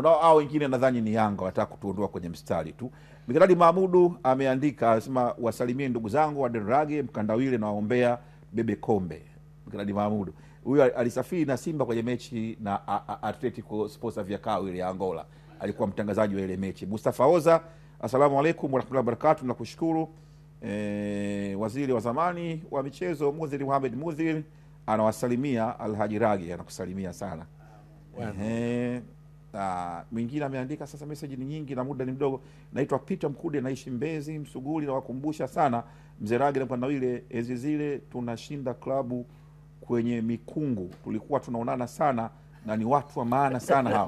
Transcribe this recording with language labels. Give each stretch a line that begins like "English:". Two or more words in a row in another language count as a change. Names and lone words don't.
Swahili: Na hao wengine nadhani ni Yanga wataka kutuondoa kwenye mstari tu. Mikadadi Mahmudu ameandika, anasema wasalimie ndugu zangu wa Derage Mkandawile na waombea bebe kombe. Kennedy Mahmud. Huyu alisafiri na Simba kwenye mechi na Atletico Sports Aviacao ile ya Angola. Alikuwa mtangazaji wa ile mechi.
Arabic: Mustafa Oza, السلام عليكم ورحمة الله وبركاته,
Swahili: nakushukuru. Waziri wa zamani wa michezo Mudhir Mohamed Mudhir anawasalimia. Alhaji Ragi anakusalimia sana. Mwingine ameandika, sasa message ni nyingi na muda ni mdogo. Naitwa Peter Mkude, naishi Mbezi Msuguli, na wakumbusha sana mzee Ragi na Mkandawile, enzi zile tunashinda klabu kwenye mikungu, tulikuwa tunaonana sana na ni watu wa maana sana hao.